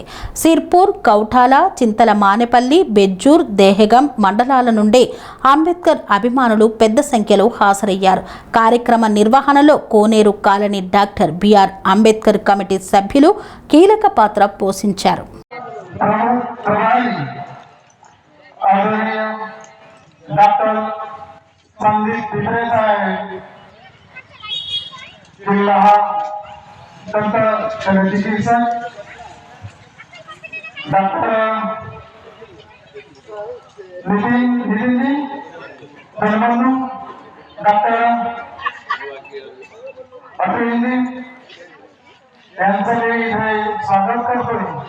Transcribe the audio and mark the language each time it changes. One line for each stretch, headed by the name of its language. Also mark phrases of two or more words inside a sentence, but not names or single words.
Telugu: సిర్పూర్, కౌటాల, చింతల మానేపల్లి, బెజ్జూర్, దేహగం మండలాల నుండి అంబేద్కర్ అభిమానులు పెద్ద సంఖ్యలో హాజరయ్యారు. కార్యక్రమ నిర్వహణలో కోనేరు కాలనీ డాక్టర్ బిఆర్ అంబేద్కర్ కమిటీ సభ్యులు కీలక పాత్ర పోషించారు.
Marathi: संदीप पिंपरे साहेब जिल्हा दंत चिकित्सक डॉक्टर नितिन जी धनबंधू डॉक्टर अतुल जी यांचं मी इथे स्वागत करतो.